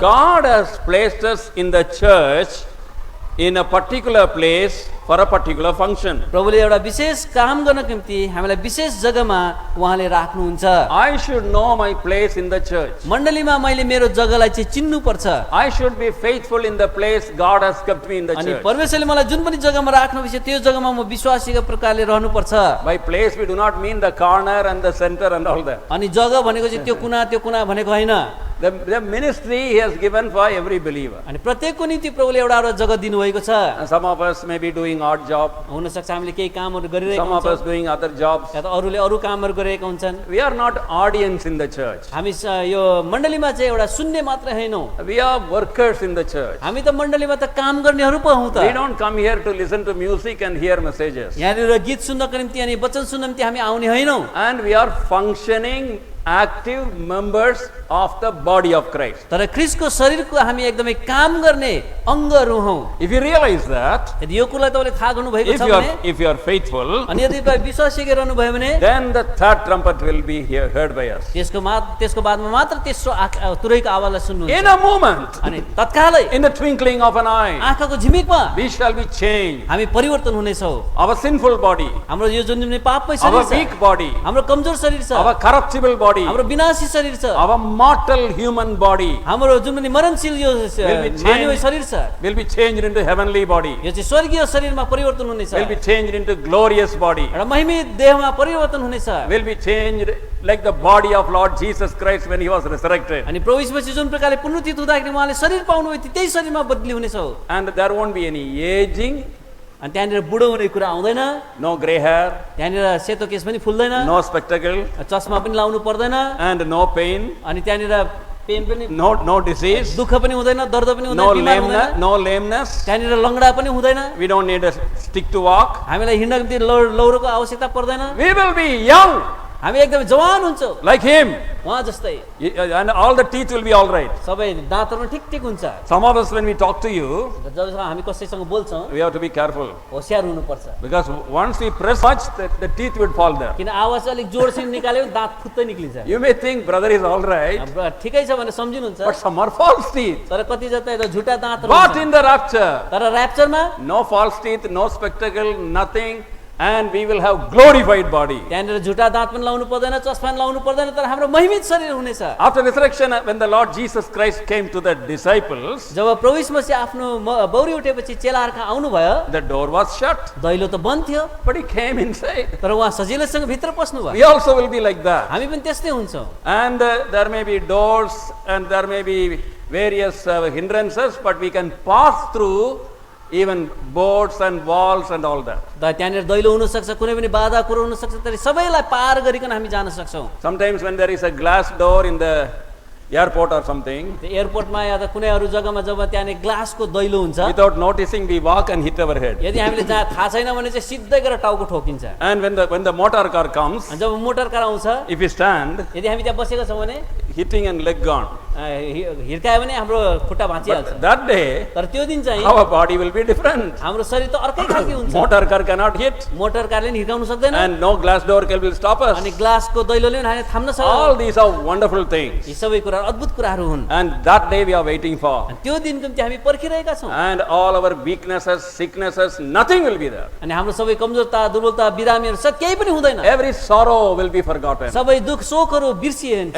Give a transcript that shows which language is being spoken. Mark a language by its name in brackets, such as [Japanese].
[English] God has placed us in the church in a particular place for a particular function. [Nepali] प्रभुले एउटा विशेष काम गर्नको निम्ति हामीलाई विशेष जग्गामा उहाँले राख्नुहुन्छ। [English] I should know my place in the church. [Nepali] मण्डलीमा मैले मेरो जग्गालाई चाहिँ चिन्नु पर्छ [English] I should be faithful in the place God has kept me in the [Nepali] अनि [English] church. [Nepali] परमेश्वरले मलाई जुन पनि जग्गामा राख्नु छ त्यो जग्गामा म विश्वासीको प्रकारले रहनु पर्छ। [English] By place we do not mean the corner and the center and all that. [Nepali] अनि जग्गा भनेको चाहिँ त्यो कुना भनेको होइन। [English] The ministry He has given for every believer. [Nepali] अनि प्रत्येकको निम्ति प्रभुले एउटा जग्गा दिनुभएको छ। [English] And some of us may be doing odd job. [Nepali] हुन सक्छ हामीले केही कामहरू गरिरहेका [English] Some of us [Nepali] हुन्छौँ [English] doing other jobs. [Nepali] या त अरूले अरू कामहरू गरेका हुन्छन्। [English] We are not audience in the church. [Nepali] हामी यो मण्डलीमा चाहिँ एउटा सुन्ने मात्र हैनौँ, [English] We are workers in the church. [Nepali] हामी त मण्डलीमा त काम गर्नेहरू पो हौँ [English] We [Nepali] त। [English] don't come here to listen to music and hear messages. [Nepali] यहाँनिर गीत सुन्नको निम्ति अनि वचन सुन्नको निम्ति हामी आउने हैनौँ, [English] And we are functioning active members of the body of Christ. [Nepali] तर ख्रीष्टको शरीरको हामी एकदमै काम गर्ने अङ्गहरू हौँ। [English] If you realize that, [Nepali] यदि यो कुरालाई तपाईँले थाहा गर्नुभएको छ भने [English] if you are faithful, [Nepali] अनि यदि तपाईँ विश्वासी रहनुभयो भने [English] then the third trumpet will be heard by us. [Nepali] त्यसको बादमा मात्र तेस्रो तुरैको आवाजलाई सुन्नुहुन्छ। [English] In a moment, [Nepali] अनि तत्कालै [English] in the twinkling of an eye, [Nepali] आँखाको झिमिकमा [English] we shall be changed. [Nepali] हामी परिवर्तन हुनेछौँ। [English] Our sinful body, [Nepali] हाम्रो यो जुन पापै [English] our [Nepali] शरीर छ, [English] weak body, [Nepali] हाम्रो कमजोर शरीर छ, [English] our corruptible body, [Nepali] हाम्रो विनाशी शरीर छ, [English] our mortal human body [Nepali] हाम्रो जुन पनि मरणशील यो मानवीय शरीर छ [English] will be changed into heavenly body, [Nepali] यो चाहिँ स्वर्गीय शरीरमा परिवर्तन हुनेछ। [English] will be changed into glorious body, [Nepali] एउटा महिमित देहमा परिवर्तन हुनेछ। [English] will be changed like the body of Lord Jesus Christ when He was resurrected. [Nepali] अनि प्रभु यीशुपछि जुन प्रकारले पुनरुत्थित हुँदाखेरि उहाँले शरीर पाउनुभयो त्यही शरीरमा बदली हुनेछ। [English] And there won't be any aging, [Nepali] अनि त्यहाँनिर बुढो हुने कुरा आउँदैन, [English] no gray hair, [Nepali] त्यहाँनिर सेतो केस पनि फुल्दैन, [English] no spectacle, [Nepali] चस्मा पनि लाउनु पर्दैन, [English] and no pain, [Nepali] अनि त्यहाँनिर पेन पनि [English] no disease, [Nepali] दुःख पनि हुँदैन, दर्द पनि [English] no [Nepali] हुँदैन, बिमार हुँदैन, [English] lameness. [Nepali] त्यहाँनिर लङ्गडा पनि हुँदैन, [English] We don't need a stick to walk. [Nepali] हामीलाई हिँड्नको निम्ति लौरोको आवश्यकता पर्दैन, [English] We will be young [Nepali] हामी एकदमै जवान हुन्छौँ [English] like Him, [Nepali] उहाँ जस्तै, [English] and all the teeth will be all right. [Nepali] सबै दाँतहरू ठिक हुन्छ। [English] Some of us, when we talk to you, [Nepali] जब हामी कसैसँग बोल्छौँ [English] we have to be careful, [Nepali] होसियार हुनुपर्छ, [English] because once we press much, the teeth would fall there. [Nepali] किन आवाज अलिक जोडसँग निकाल्यो दाँत फुत्तै निक्लिन्छ। [English] You may think brother is all right, [Nepali] ठिकै छ भनेर सम्झिनुहुन्छ, [English] but some are false teeth. [Nepali] तर कति जता त झुटा दाँतहरू [English] But [Nepali] हुन्छ। [English] in the rapture, [Nepali] तर ऱ्याप्चरमा [English] no false teeth, no spectacle, nothing, and we will have glorified body. [Nepali] त्यहाँनिर झुटा दाँत पनि लाउनु पर्दैन, चस्मा पनि लाउनु पर्दैन, तर हाम्रो महिमित शरीर हुनेछ। [English] After resurrection, when the Lord Jesus Christ came to the disciples, [Nepali] जब प्रभु यीशु मसीह आफ्नो बौरी उठेपछि चेलाहरूका आउनुभयो, [English] the door was shut, [Nepali] दैलो त बन्द थियो, [English] but He came inside. [Nepali] तर उहाँ सजिलैसँग भित्र पस्नुभयो। [English] We also will be like that. [Nepali] हामी पनि त्यस्तै हुन्छौँ। [English] And there may be doors and there may be various hindrances, but we can pass through even boards and walls and all that. [Nepali] त्यहाँनिर दैलो हुनसक्छ, कुनै पनि बाधा कुरो हुनसक्छ, तर सबैलाई पार गरिकन हामी जान सक्छौँ। [English] Sometimes when there is a glass door in the airport or something, [Nepali] त्यो एयरपोर्टमा या त कुनै अरू जग्गामा जब त्यहाँनिर ग्लासको दैलो हुन्छ, [English] without noticing we walk and hit our head. [Nepali] यदि हामीले जहाँ थाहा छैन भने चाहिँ सिधै गएर टाउको ठोकिन्छ। [English] And when the motor car comes, [Nepali] अनि जब मोटर कार आउँछ, [English] if we stand, [Nepali] यदि हामी त्यहाँ बसेका छौँ भने [English] hitting and leg gone. [Nepali] हिर्कायो भने हाम्रो खुट्टा भाँचिहाल्छ। [English] But that day, [Nepali] तर त्यो दिन चाहिँ [English] our body will be different. [Nepali] हाम्रो शरीर त अर्कै खालको हुन्छ। [English] Motor car cannot hit, [Nepali] motor कारले नि हिर्काउन सक्दैन, [English] and no glass door will stop us. [Nepali] अनि ग्लासको दैलोले पनि हामीले थाम्न [English] All [Nepali] सक्दैन। [English] these are wonderful things. [Nepali] यी सबै कुरा अद्भुत कुराहरू हुन्। [English] And that day we are waiting for. [Nepali] अनि त्यो दिनको निम्ति हामी पर्खिरहेका छौँ। [English] And all our weaknesses, sicknesses, nothing will be there. [Nepali] अनि हाम्रो सबै कमजोरता, दुर्बलता, बिरामीहरू सब केही पनि हुँदैन। [English] Every sorrow will be forgotten. [Nepali] सबै दुःख शोकहरू बिर्सिन्छ।